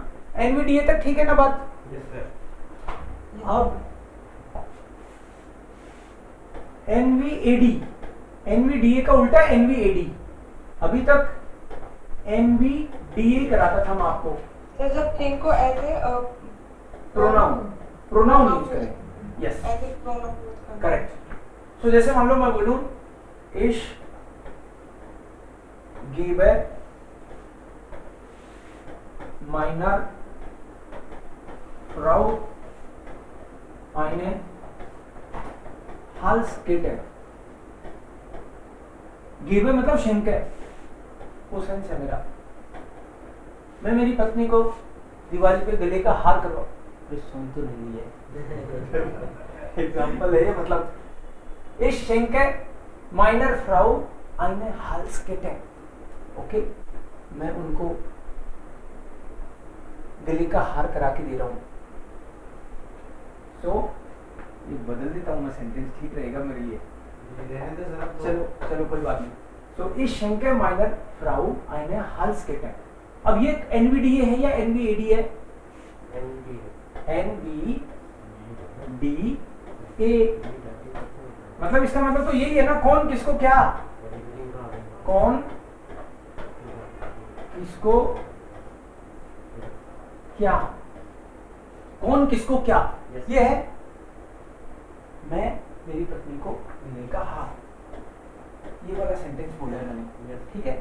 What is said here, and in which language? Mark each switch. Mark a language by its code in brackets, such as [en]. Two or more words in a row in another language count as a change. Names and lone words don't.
[hi] NVDA तक ठीक है ना बात? अब NVAD, NVDA का उल्टा NVAD। अभी तक NVDA कराता था मैं आपको। तो जब थिंग को [en] as a pronoun use [hi] करें, यस [en] as a pronoun use [hi] करें, करेक्ट। सो जैसे मान लो मैं बोलूं [de] ich gebe meiner Frau eine Halskette। [hi] गिवे मतलब शेंक है, वो सेंस है मेरा। मैं मेरी पत्नी को दिवाली पे गले का हार करवा, सुन तो नहीं है एग्जाम्पल है ये, मतलब [de] ich schenke meiner Frau eine Halskette, [hi] ओके, मैं उनको गले का हार करा के दे रहा हूं। तो ये बदल देता हूं मैं, सेंटेंस ठीक रहेगा मेरे लिए। चलो चलो कोई बात नहीं। तो [de] ich schenke meiner Frau eine Halskette। [hi] अब ये NVDA है या NVAD है? NVDA, मतलब इसका मतलब तो यही है ना, कौन किसको क्या, कौन किसको क्या, कौन किसको क्या, ये है मैं मेरी पत्नी को मिलने का हार, ये वाला सेंटेंस बोला है मैंने, ठीक है।